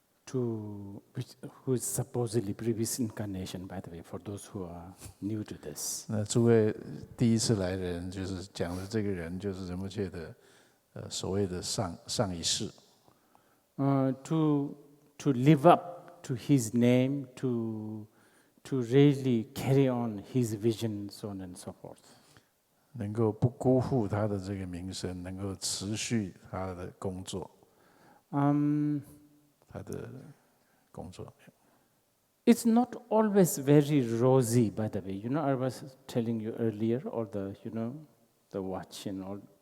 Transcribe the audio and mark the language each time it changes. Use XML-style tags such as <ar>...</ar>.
<en>who is supposedly previous incarnation, by the way, for those who are new to this.</en> <zh>那诸位第一次来的人，就是讲的这个人，就是仁波切的所谓的上一世。</zh> <en>To live up to his name, to really carry on his vision, so on and so forth.</en> <zh>能够不辜负他的这个名声，能够持续他的工作。他的工作。</zh> <en>It's not always very rosy, by the way. You know, I was telling you earlier, all the, you know, the watch and all.</en>